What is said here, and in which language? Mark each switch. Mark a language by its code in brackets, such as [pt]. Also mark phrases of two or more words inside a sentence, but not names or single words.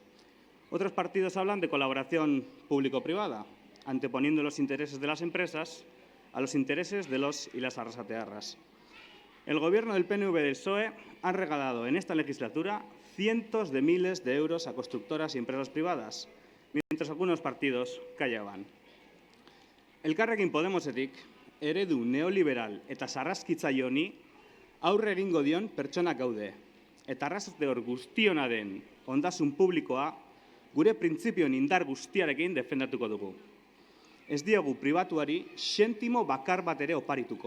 [es] Otros partidos hablan de colaboración público-privada, anteponiendo los intereses de las empresas a los intereses de los y las arrasatearras. El Gobierno del PNV y del PSOE han regalado en esta legislatura cientos de miles de euros a constructoras y empresas privadas, mientras algunos partidos callaban. [eu] Elkarrekin Podemosetik eredu neoliberal eta sarraskitzaile honi aurre egingo dion pertsonak gaude, eta arrasateor guztiona den ondasun publikoa gure printzipioen indar guztiarekin defendatuko dugu. Ez diogu pribatuari sentimo bakar bat ere oparituko.